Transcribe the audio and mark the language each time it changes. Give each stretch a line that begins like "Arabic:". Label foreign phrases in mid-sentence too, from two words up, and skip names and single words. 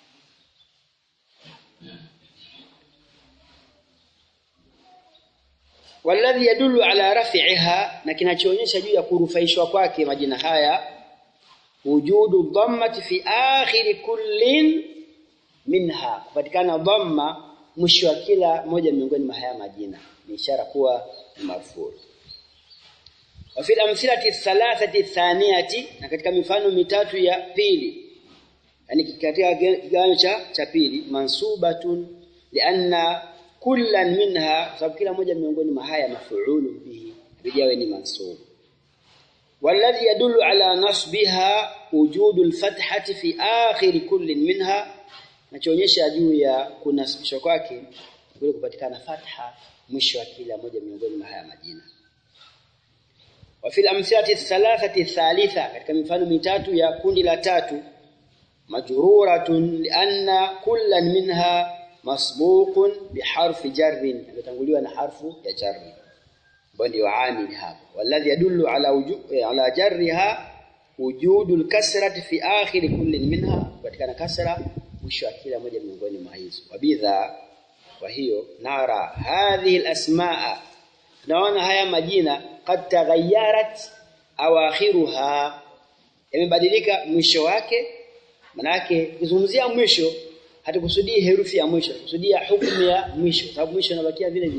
Arabic: والذي يدل على رفعها,
Swahili: na kinachoonyesha juu ya kurufaishwa kwake majina haya,
Arabic: وجود الضمة في آخر كل منها,
Swahili: kupatikana dhamma mwisho wa kila moja miongoni mwa haya majina, ni ishara kuwa ni marfu'.
Arabic: وفي الأمثلة الثلاثة الثانية,
Swahili: na katika mifano mitatu ya pili, yani katika kigawanyo cha pili,
Arabic: منصوبة لأن كلا منها,
Swahili: sababu kila moja miongoni mwa haya
Arabic: مفعول به,
Swahili: bijawe ni mansub.
Arabic: والذي يدل على نصبها وجود الفتحة في آخر كل منها,
Swahili: nachoonyesha juu ya kunasibishwa kwake kule kupatikana fatha mwisho wa kila moja miongoni mwa haya majina.
Arabic: وفي الأمثلة الثلاثة الثالثة,
Swahili: katika mifano mitatu ya kundi la tatu,
Arabic: مجرورة لأن كلا منها مسبوق بحرف جر,
Swahili: imetanguliwa na harfu ya jarri, ambayo ndio amili hapo.
Arabic: والذي يدل على جرها وجود الكسرة في آخر كل منها,
Swahili: kupatikana kasra mwisho wa kila moja miongoni mwa hizo. Wabidha, kwa hiyo
Arabic: نرى هذه الأسماء,
Swahili: tunaona haya majina
Arabic: قد تغيرت أواخرها,
Swahili: yamebadilika mwisho wake. Manake kuzungumzia mwisho hatukusudii herufi ya mwisho, kusudia hukumu ya mwisho, sababu mwisho unabakia vile vile.